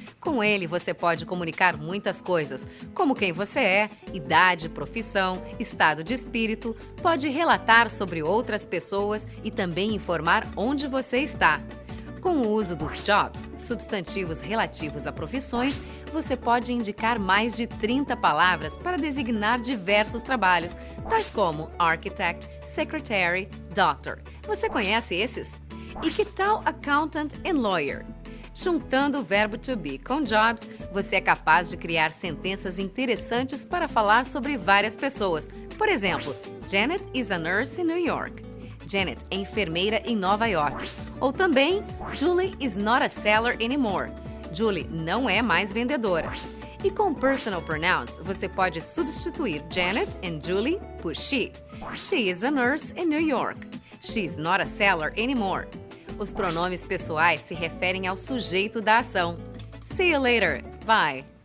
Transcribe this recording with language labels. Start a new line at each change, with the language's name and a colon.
Portuguese: Com ele, você pode comunicar muitas coisas, como quem você é, idade, profissão, estado de espírito, pode relatar sobre outras pessoas e também informar onde você está. Com o uso dos jobs, substantivos relativos a profissões, você pode indicar mais de 30 palavras para designar diversos trabalhos, tais como architect, secretary, doctor. Você conhece esses? E que tal accountant and lawyer? Juntando o verbo to be com jobs, você é capaz de criar sentenças interessantes para falar sobre várias pessoas.
English: Por exemplo, Janet is a nurse in New York.
Portuguese: Janet é enfermeira em Nova York.
English: Ou também, Julie is not a seller anymore.
Portuguese: Julie não é mais vendedora. E com personal pronouns, você pode substituir Janet e Julie por she.
English: She is a nurse in New York. She is not a seller anymore.
Portuguese: Os pronomes pessoais se referem ao sujeito da ação.
English: See you later. Bye.